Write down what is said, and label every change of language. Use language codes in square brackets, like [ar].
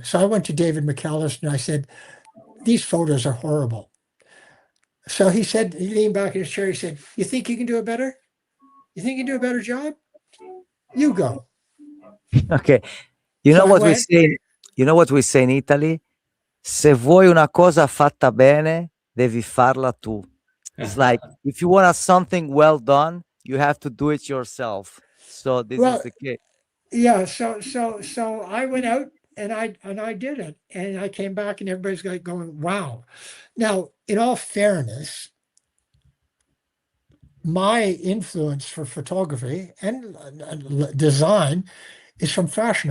[en] So I went to David McAllister and I said, these photos are horrible. So he said, he leaned back in his chair, he said, you think you can do it better? You think you can do a better job? You go. Okay. You know what we say in Italy? [it] Se vuoi una cosa fatta bene, devi farla tu. [en] It's like, if you want something well done, you have to do it yourself. So this is the case. Yeah. So I went out and I did it, and I came back and everybody's like going, wow. Now, in all fairness, my influence for photography and design is from fashion.